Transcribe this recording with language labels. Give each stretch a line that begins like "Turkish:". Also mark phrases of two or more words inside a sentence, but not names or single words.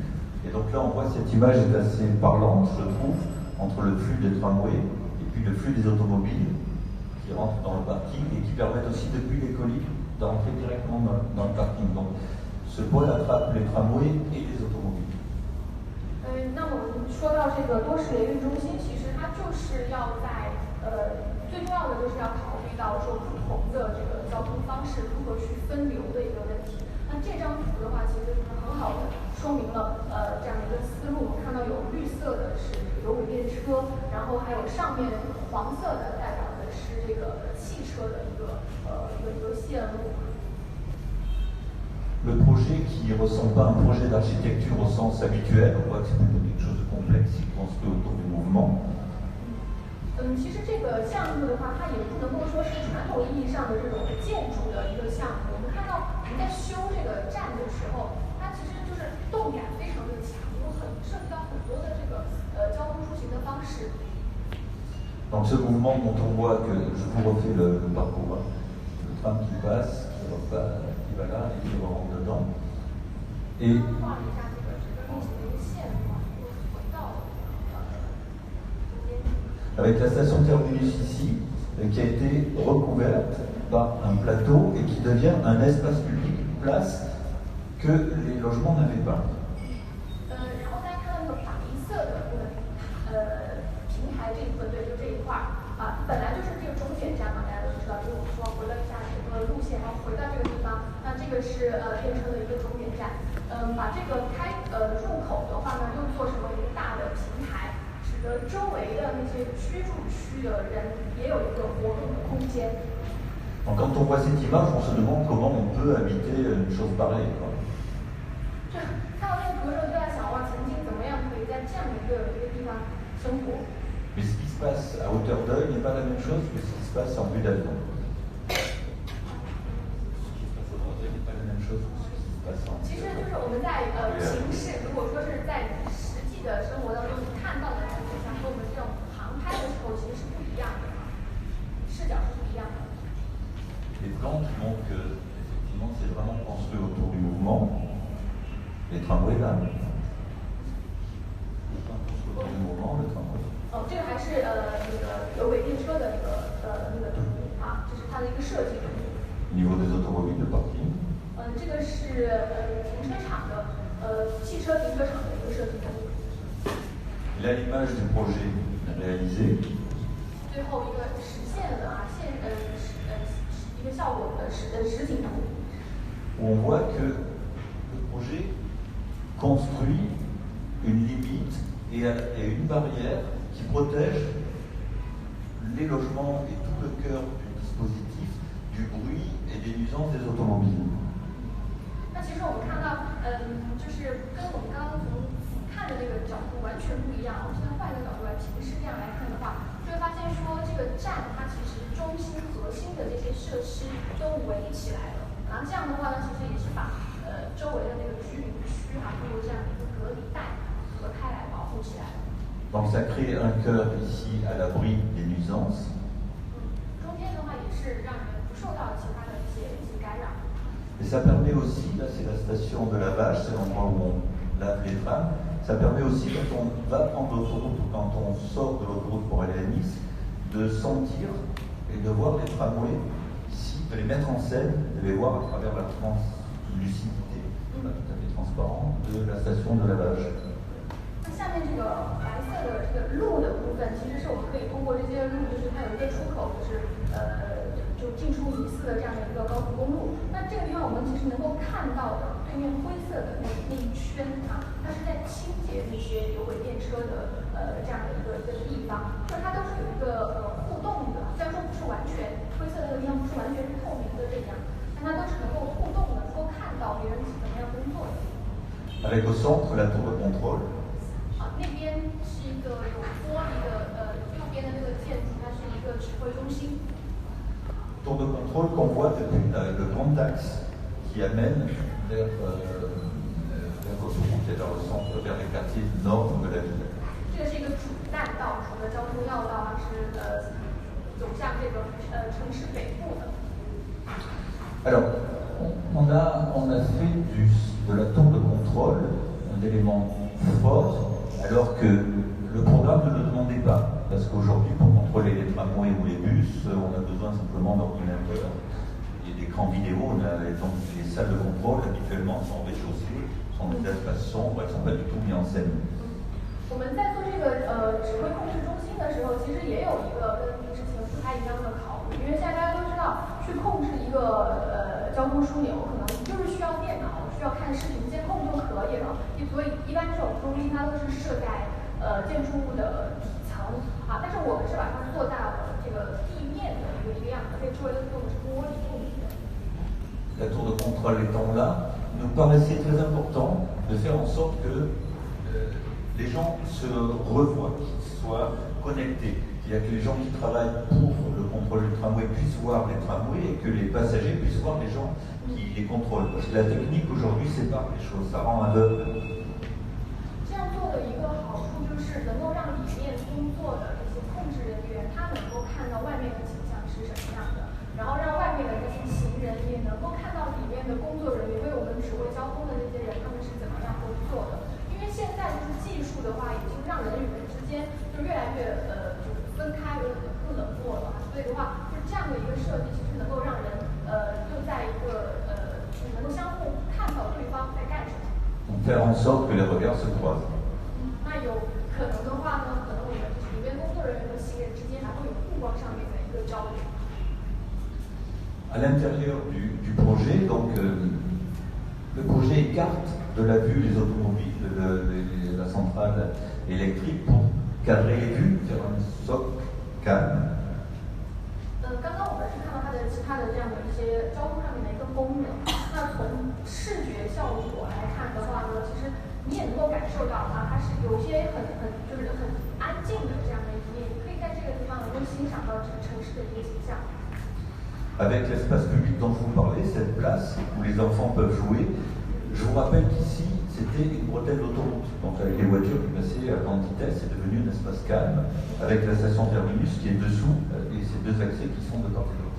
French: Et donc là, on voit cette image est assez parlante, je trouve, entre le flux des tramways et puis le flux des automobiles qui rentrent dans le parking et qui permettent aussi depuis les colis d'entrer directement dans le parking. Donc ce pôle attrape les tramways et les automobiles.
Chinese: 那我们说到这个多式联运中心，其实它就是要在最重要的就是要考虑到说不同的这个交通方式如何去分流的一个问题。那这张图的话，其实就是很好的说明了这样的一个思路。我们看到有绿色的是有轨电车，然后还有上面黄色的代表的是这个汽车的一个线路。
French: Le projet qui ne ressemble pas à un projet d'architecture au sens habituel, on voit que c'est plutôt quelque chose de complexe qui construit autour du mouvement.
Chinese: 其实这个项目的话，它也不能够说是传统意义上的这种建筑的一个项目。我们看到我们在修这个站的时候，它其实就是动感非常的强，涉及到很多的这个交通出行的方式。
French: Donc ce mouvement dont on voit que je vous refais le parcours, le tram qui passe, qui repart, qui va là et qui rentre dedans. Et avec la station terminus ici, qui a été recouverte par un plateau et qui devient un espace public, une place que les logements n'avaient pas.
Chinese: 然后大家看到那个白色的那个平台这一部分，对，就这一块啊，本来就是这个终点站嘛，大家都知道，就是我们说回了一下整个路线，然后回到这个地方，那这个是电车的一个终点站。把这个入口的话呢，又做成了一个大的平台。使得周围的那些居住区的人也有一个活动的空间。
French: Quand on voit cette image, on se demande comment on peut habiter une chose pareille.
Chinese: 看到那个图的时候，就在想，哇，曾经怎么样可以在这样的一个地方生活
French: Mais ce qui se passe à hauteur d'œil n'est pas la même chose que ce qui se passe en vue d'avion. Ce qui se passe à hauteur d'œil n'est pas la même chose que ce qui se passe en.
Chinese: 其实就是我们在平视，如果说是在实际的生活当中你看到的。和我们这种航拍的时候其实是不一样的，视角是不一样的。
French: Les plans qui montrent que effectivement c'est vraiment construit autour du mouvement. Les tramways là. Les plans construits autour du mouvement, le tramway.
Chinese: 哦，这个还是那个有轨电车的那个图啊，这是它的一个设计图。
French: Niveau des automobiles de parking.
Chinese: 这个是停车场的汽车停车场的一个设计图。
French: Là, l'image du projet réalisé.
Chinese: 最后一个实现了一个效果的实景图。
French: Où on voit que le projet construit une limite et une barrière qui protège les logements et tout le cœur du dispositif du bruit et des nuisances des automobiles.
Chinese: 那其实我们看到，就是跟我们刚刚从看的那个角度完全不一样。我们现在换一个角度来平视这样来看的话，就会发现说这个站它其实中心核心的这些设施都围起来了。然后这样的话呢，其实也是把周围的那个居民区通过这样一个隔离带隔开来保护起来了。
French: Donc ça crée un cœur ici à l'abri des nuisances.
Chinese: 中间的话也是让人不受到其他的一些干扰。
French: Et ça permet aussi, là c'est la station de la Vache, c'est l'endroit où on lave les trams, ça permet aussi quand on va prendre l'autoroute ou quand on sort de l'autoroute pour aller à Nice, de sentir et de voir les tramways ici, de les mettre en scène, de les voir à travers la translucidité, pas tout à fait transparent, de la station de la Vache.
Chinese: 那下面这个白色的这个路的部分，其实是我们可以通过这些路，就是它有一个出口，就进出疑似的这样的一个高速公路。那这个地方我们其实能够看到的对面灰色的那一圈啊，它是在清洁那些有轨电车的这样的一个地方，就是它都是有一个互动的，虽然说不是完全灰色的那个地方不是完全是透明的这样，但它都是能够互动的，能够看到别人是怎么样工作的。
French: Avec au centre la tour de contrôle.
Chinese: 那边是一个有玻璃的右边的那个建筑，它是一个指挥中心。
French: Tour de contrôle qu'on voit depuis le grand axe qui amène vers l'autoroute et vers le centre, vers les quartiers nord de la ville.
Chinese: 这个是一个主干道，除了交通要道，它是走向这个城市北部的。
French: Alors, on a fait de la tour de contrôle un élément fort, alors que le programme ne le demandait pas. Parce qu'aujourd'hui, pour contrôler les tramways ou les bus, on a besoin simplement d'ordinateurs et d'écrans vidéo. Donc les salles de contrôle, habituellement, sont rez-de-chaussée, sont des espaces sombres, elles ne sont pas du tout mises en scène.
Chinese: 我们在做这个指挥控制中心的时候，其实也有一个跟之前不太一样的考虑，因为现在大家都知道，去控制一个交通枢纽，可能就是需要电脑，需要看视频监控就可以了。所以一般这种中心它都是设在建筑物的底层啊，但是我们是把它做在了这个地面的一个样子，所以周围都用的是玻璃透明的。
French: La tour de contrôle étant là, nous paraissait très important de faire en sorte que les gens se revoient, qu'ils soient connectés. C'est-à-dire que les gens qui travaillent pour le contrôle du tramway puissent voir les tramways et que les passagers puissent voir les gens qui les contrôlent. Parce que la technique aujourd'hui sépare les choses, ça rend aveugle.
Chinese: 这样做的一个好处就是能够让里面工作的这些控制人员，他能够看到外面的景象是什么样的，然后让外面的这些行人也能够看到里面的工作人员为我们指挥交通的这些人他们是怎么样工作的。因为现在就是技术的话，已经让人与人之间就越来越就是分开，不冷漠了。所以的话，就是这样的一个设计，其实能够让人就在一个能够相互看到对方在干什么。
French: Faire en sorte que les regards se croisent.
Chinese: 那有可能的话呢，可能我们就是里面工作人员和行人之间还会有目光上面的一个交流。
French: À l'intérieur du projet, donc le projet écarte de la vue les automobiles, la centrale électrique pour cadrer les vues, faire un socle calme.
Chinese: 刚刚我们是看到它的其他的这样的一些交通上面的一个功能。那从视觉效果来看的话呢，其实你也能够感受到啊，它是有一些就是很安静的这样的一面，你可以在这个地方能够欣赏到这个城市的一个景象。
French: Avec l'espace public dont je vous parlais, cette place où les enfants peuvent jouer, je vous rappelle qu'ici, c'était une bretelle d'autoroute. Donc avec les voitures qui passaient à grande vitesse, c'est devenu un espace calme, avec la station terminus qui est dessous et ces deux accès qui sont de part et d'autre.